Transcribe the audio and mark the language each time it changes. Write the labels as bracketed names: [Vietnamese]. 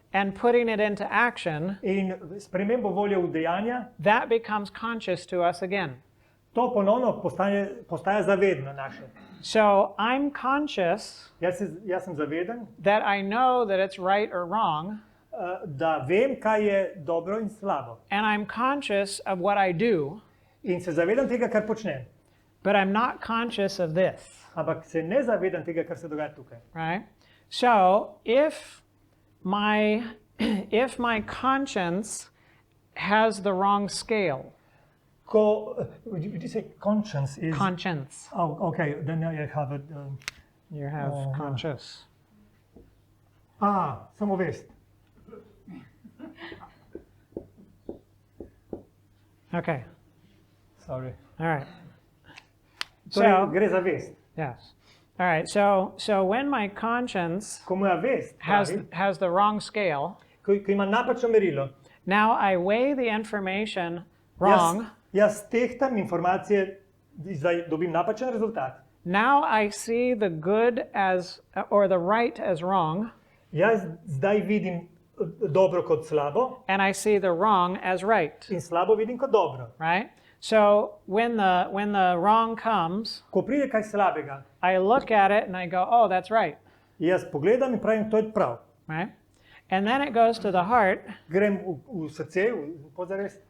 [English] and putting it into action, [Slovenian] in spremembo volje v dejanja, [English] that becomes conscious to us again. [Slovenian] to ponovno postaja zavedno naše. [English] So I'm conscious [Slovenian] Jaz sem zaveden, [English] that I know that it's right or wrong, [Slovenian] da vem, kaj je dobro in slabo. [English] and I'm conscious of what I do, [Slovenian] In se zavedam tega, kar počnem. [English] but I'm not conscious of this, [Slovenian] Ampak se ne zavedam tega, kar se dogaja tukaj. [English] right? So if my conscience has the wrong scale, Ko, did you say conscience is... conscience, Oh, okay, then I have it. you have conscious. [Slovenian] Samovest. [English] Sorry. Okay, all right. [Slovenian] Torej, [English] So, [Slovenian] gre za vest. [English] yes. All right, so when my conscience [Slovenian] Ko moja vest pravi, [English] has the wrong scale, [Slovenian] ko ima napačno merilo, [English] now I weigh the information wrong. [Slovenian] jaz tehtam informacije, zdaj dobim napačen rezultat. [English] Now I see the good as, or the right as wrong, [Slovenian] Jaz zdaj vidim dobro kot slabo [English] and I see the wrong as right, [Slovenian] in slabo vidim kot dobro. [English] right? So when the wrong comes, [Slovenian] Ko pride kaj slabega, [English] I look at it and I go, oh, that's right, [Slovenian] jaz pogledam in pravim, to je prav. [English] right? And then it goes to the heart, [Slovenian] Grem v srce, v pozavest.